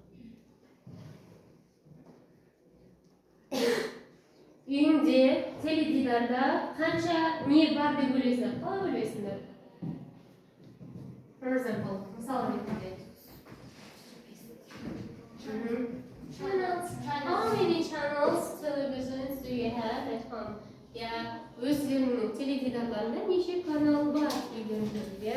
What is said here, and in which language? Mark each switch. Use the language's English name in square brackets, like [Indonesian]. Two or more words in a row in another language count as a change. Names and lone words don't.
[Kazakh] Үйіңде теледидарда қанша не бар деп ойлайсыңдар? Қалай ойлайсыңдар? [English] For example, [Kazakh] мысал ретінде. [English] How many channels televisions do you have at home? [Kazakh] Өздерінің теледидарларында неше канал бар үйдеріңізде?